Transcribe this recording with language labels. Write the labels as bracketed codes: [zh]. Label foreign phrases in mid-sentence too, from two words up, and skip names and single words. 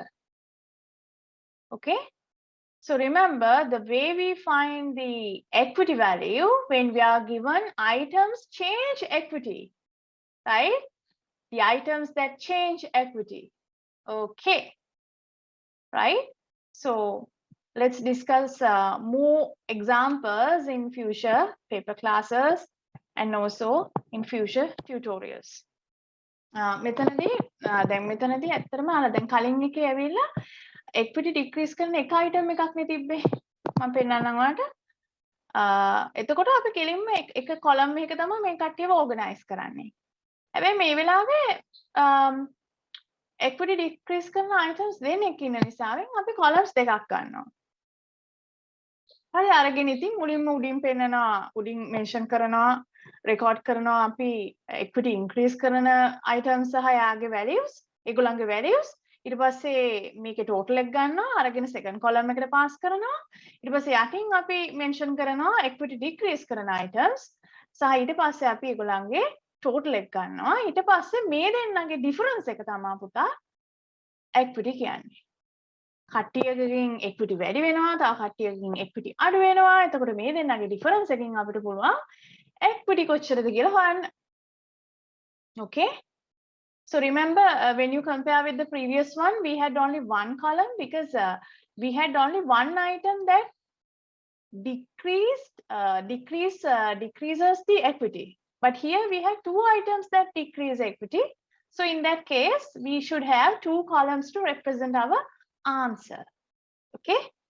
[en] Okay, so remember the way we find the equity value when we are given items change equity, right? The items that change equity. Okay, right? So let's discuss more examples in future paper classes and also in future tutorials. [si] මෙතනදී දැන් මෙතනදී ඇත්තටම අර දැන් කලින් එකේ ඇවිල්ලා [en] equity decrease [si] කරන එක item එකක් නේ තිබ්බේ මම පෙන්නන්නම් ඔයාලට එතකොට අපි කෙලින්ම එක column එකක තමයි මේ කට්ටියව organize කරන්නේ හැබැයි මේ වෙලාවේ [en] equity decrease [si] කරන items දෙකක් ඉන්න නිසාවෙන් අපි columns දෙකක් ගන්නවා හරි අරගෙන ඉතින් මුලින්ම උඩින් පෙන්නනවා උඩින් mention කරනවා record කරනවා අපි [en] equity increase [si] කරන items සහ යාගේ values ඒගොල්ලන්ගේ values ඊට පස්සේ මේකේ total එක ගන්නවා අරගෙන [en] second column [si] එකට pass කරනවා ඊට පස්සේ යටින් අපි mention කරනවා [en] equity decrease [si] කරන items සහ ඊට පස්සේ අපි ඒගොල්ලන්ගේ total එක ගන්නවා ඊට පස්සේ මේ දෙන්නගේ difference එක තමයි පුතා equity කියන්නේ කට්ටියකින් equity වැඩි වෙනවා තව කට්ටියකින් equity අඩු වෙනවා එතකොට මේ දෙන්නගේ difference එකකින් අපිට පුළුවන් equity කොච්චරද කියලා හොයන්න [en] okay so remember when you compare with the previous one we had only one column because we had only one item that decreases the equity but here we have two items that decrease equity so in that case we should have two columns to represent our answer okay